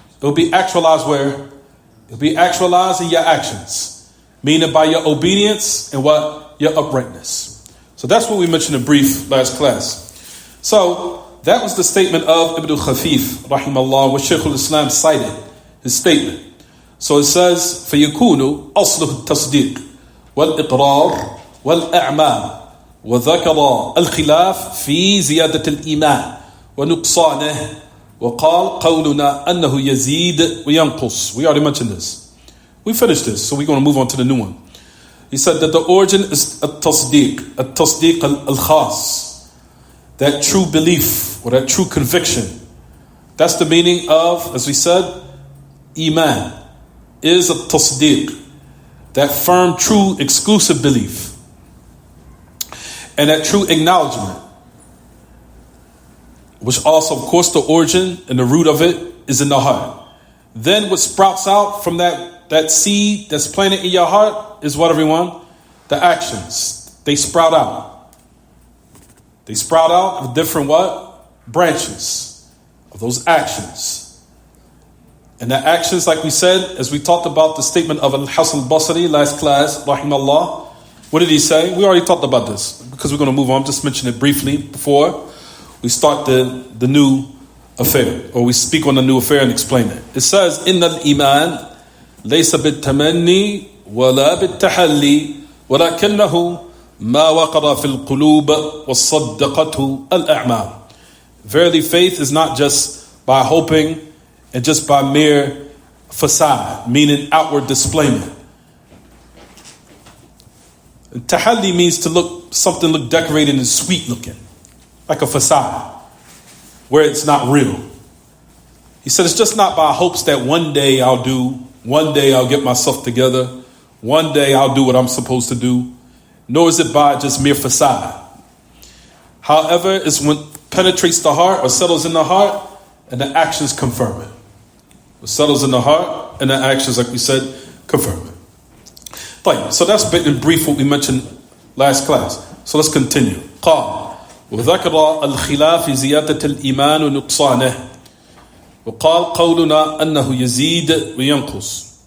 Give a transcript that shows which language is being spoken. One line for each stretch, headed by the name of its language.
English: It will be actualized where? It will be actualized in your actions. Meaning by your obedience and what? Your uprightness. So that's what we mentioned in brief last class. So that was the statement of Ibn Khafif, rahimahullah, where Shaykh al-Islam cited his statement.
Arabic: So it says, فَيَكُونُ أَصْلُهُ التَّصْدِيقِ وَالْإِقْرَارِ وَالْأَعْمَالِ وذكر الخلاف في زيادة الإيمان ونقصانه وقال قولنا أنه يزيد وينقص.
English: We already mentioned this. We finished this, so we're going to move on to the new one. He said that the origin is
Arabic: التصديق الخاص,
English: that true belief or that true conviction. That's the meaning of, as we said, Iman is a tasdeeq, that firm, true, exclusive belief. And that true acknowledgement, which also, of course, the origin and the root of it is in the heart. Then what sprouts out from that seed that's planted in your heart is what, everyone? The actions. They sprout out. They sprout out of different what? Branches of those actions. And the actions, like we said, as we talked about the statement of Al-Hasan al-Basri last class, rahimahullah, what did he say? We already talked about this because we're going to move on. Just mention it briefly before we start the new affair, or we speak on the new affair and explain it.
Arabic: It says, إن الإيمان ليس بالتمني ولا بالتحلي ولكنه ما وقر في القلوب وصدقته الأعمال.
English: Verily, faith is not just by hoping and just by mere facade, meaning outward displayment. Tahalli means to look decorated and sweet looking, like a facade, where it's not real. He said it's just not by hopes that one day I'll get myself together, one day I'll do what I'm supposed to do, nor is it by just mere facade. However, it's when it penetrates the heart or settles in the heart and the actions confirm it. It settles in the heart and the actions, like we said, confirm it. So that's in brief what we mentioned last class. So let's continue.
Arabic: قال وذكر الخلاف في زيادة الإيمان ونقصانه وقال قولنا أنه يزيد وينقص.